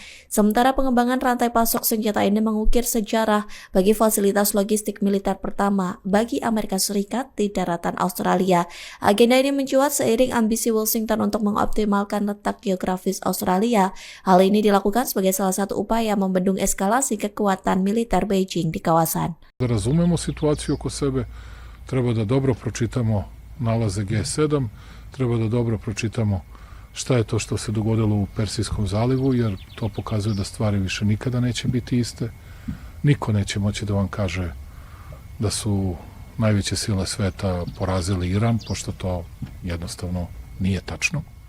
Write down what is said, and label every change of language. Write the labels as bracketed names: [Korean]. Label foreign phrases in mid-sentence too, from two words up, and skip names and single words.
[Indonesian] Sementara pengembangan rantai pasok senjata ini mengukir sejarah bagi fasilitas logistik militer pertama bagi Amerika Serikat di daratan Australia. Agenda ini mencuat seiring ambisi Washington untuk mengoptimalkan letak geografis Australia. Hal ini dilakukan sebagai salah satu upaya membendung eskalasi kekuatan militer Beijing di kawasan. [Serbian] Da razumemo situaciju oko sebe, treba da dobro pročitamo nalaze G7, treba da dobro pročitamo šta je to što se dogodilo u Persijskom zalivu, jer to pokazuje da stvari više nikada neće biti iste. Niko neće moći da vam kaže da su najveće sile sveta porazili Iran, pošto to jednostavno nije tačno.